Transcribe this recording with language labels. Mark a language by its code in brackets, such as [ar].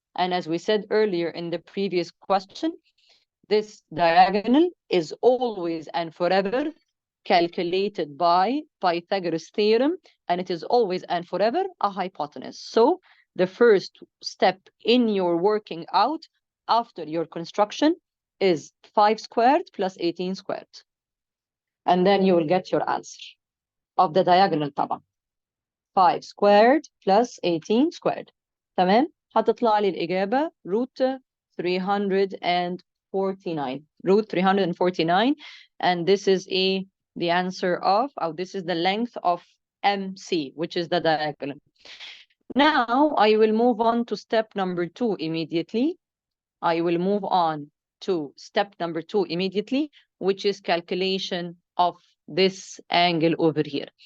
[en] And as we said earlier in the previous question, this diagonal is always and forever calculated by Pythagoras theorem, and it is always and forever a hypotenuse. So the first step in your working out after your construction is 5 squared plus 18 squared. And then you will get your answer of the diagonal طبعا. 5 squared plus 18 squared. [ar] تمام؟ هتطلع لي الإجابة root 349. [en] Root 349. And this is the answer of, this is the length of MC, which is the diagonal. Now I will move on to step number 2 immediately. I will move on to step number 2 immediately, which is calculation of this angle over here.